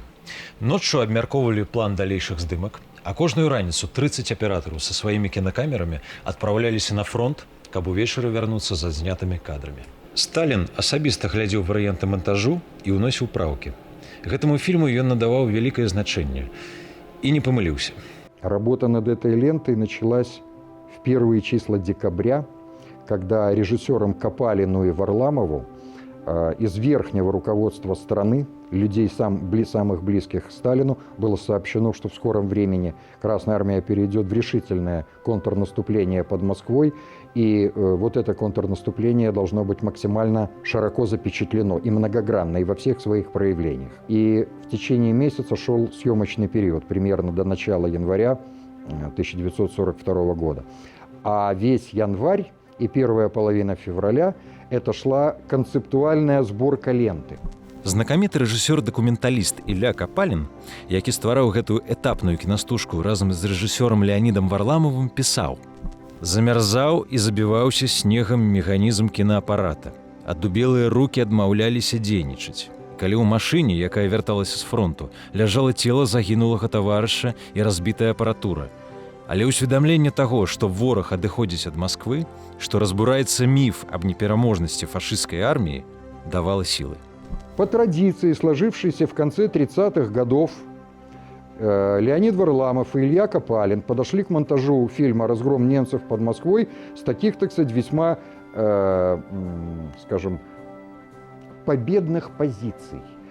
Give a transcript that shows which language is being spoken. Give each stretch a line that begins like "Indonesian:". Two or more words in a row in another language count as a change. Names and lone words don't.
Belarusian: Ноччу абмяркоўвалі план далейшых здымак, а кожную раніцу 30 аператараў са сваімі кінакамерамі адпраўляліся на фронт, каб увечары вярнуцца за знятымі кадрамі. Сталін асабіста глядзеў варыянты монтажу і ўносіў праўкі. Гэтаму фільму ён надаваў вялікае значэнне і не памыліўся.
Russian: Работа над этой лентой началась в первые числа декабря, когда режиссерам Копалину и Варламову из верхнего руководства страны, людей самых близких к Сталину, было сообщено, что в скором времени Красная Армия перейдет в решительное контрнаступление под Москвой, и вот это контрнаступление должно быть максимально широко запечатлено и многогранно, и во всех своих проявлениях. И в течение месяца шел съемочный период, примерно до начала января 1942 года. А весь январь и первая половина февраля это шла концептуальная сборка ленты.
Belarusian: Знакаміты рэжысёр-дакументаліст Ілля Капалін, які ствараў гэтую этапную кінастужку разам з рэжысёрам Леанідам Варламовым, пісаў: «Замярзаў і забіваўся снегам механізм кінаапарата. Адубелыя рукі адмаўляліся дзейнічаць. Калі ў машыне, якая вярталася з фронту, ляжала цела загінулага таварыша і разбітая апаратура. Але ўсведамленне таго, што вораг адыходзіць ад Масквы, што разбураецца міф аб непераможнасці фашысцкай арміі, давала сілы».
Russian: По традиции, сложившейся в конце 30-х годов, Леонид Варламов и Илья Копалин подошли к монтажу фильма «Разгром немцев под Москвой» с таких, так сказать, весьма, скажем, победных позиций.